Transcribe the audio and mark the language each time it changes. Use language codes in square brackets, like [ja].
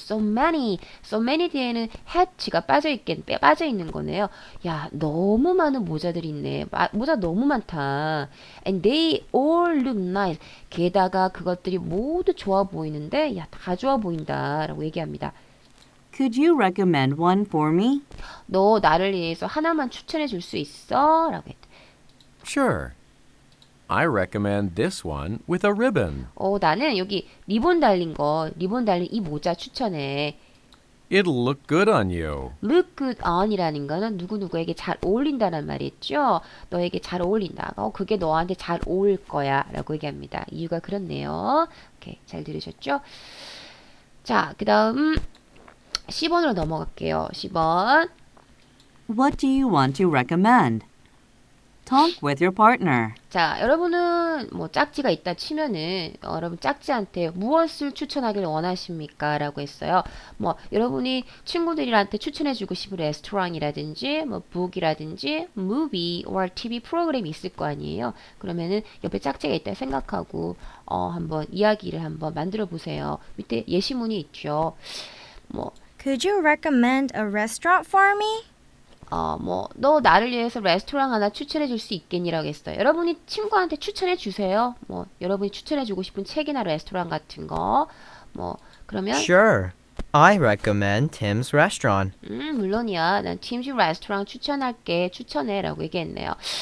[en] So many [ko] 뒤에는 hat가 빠져 있는 거네요. 야, 너무 많은 모자들이 있네. 모자 너무 많다. [en] And they all look nice. [ko] 게다가 그것들이 모두 좋아 보이는데, 야, 다 좋아 보인다라고 얘기합니다. [en] Could you recommend one for me? [ko] 너 나를 위해서 하나만 추천해 줄 수 있어? 라고 했다. [en] Sure. I recommend this one with a ribbon. [ko] 나는 여기 리본 달린 이 모자 추천해. [en] It'll look good on you. [ko] look good on이라는 거는 누구누구에게 잘 어울린다는 말이죠. 너에게 잘 어울린다. 그게 너한테 잘 어울릴 거야. 라고 얘기합니다. 이유가 그렇네요. 오케이, 잘 들으셨죠? 자, 그 다음 10번으로 넘어갈게요. 10번. [en] What do you want to recommend? Talk with your partner. [ko] 자, 여러분은 뭐 짝지가 있다 치면은 여러분 짝지한테 무엇을 추천하길 원하십니까? 라고 했어요. 뭐 여러분이 친구들한테 추천해주고 싶은 레스토랑이라든지 뭐 북이라든지 [en] movie or TV [ko] 프로그램이 있을 거 아니에요. 그러면은 옆에 짝지가 있다 생각하고 한번 이야기를 한번 만들어 보세요. 밑에 예시문이 있죠. 뭐 [en] Could you recommend a restaurant for me? [ko] 너 나를 위해서 레스토랑 하나 추천해 줄 수 있겠니라고 했어요. 여러분이 친구한테 추천해 주세요. 뭐, 여러분이 추천해 주고 싶은 책이나 레스토랑 같은 거. 그러면, [en] Sure. I recommend Tim's restaurant. [ko] 물론이야. 난 팀즈 레스토랑 추천할게. 추천해. 라고 얘기했네요.